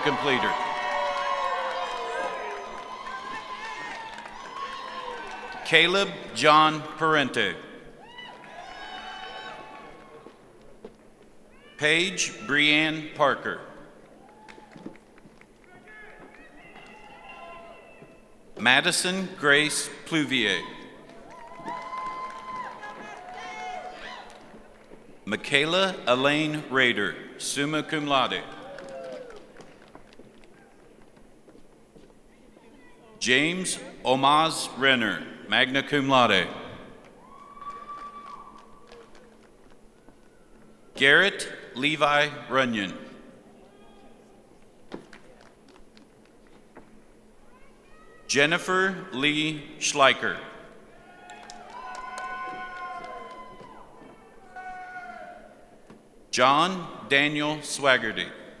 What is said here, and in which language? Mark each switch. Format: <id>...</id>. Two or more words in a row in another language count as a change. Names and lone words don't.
<en>Completer. Caleb John Parente. Paige Brianne Parker. Madison Grace Pluvier. Michaela Elaine Rader,</en> <la>summa cum laude.</la> <en>James Omaz Renner,</en> <la>magna cum laude.</la> <en>Garrett Levi Runyon. Jennifer Lee Schleicher. John Daniel Swaggerty.</en>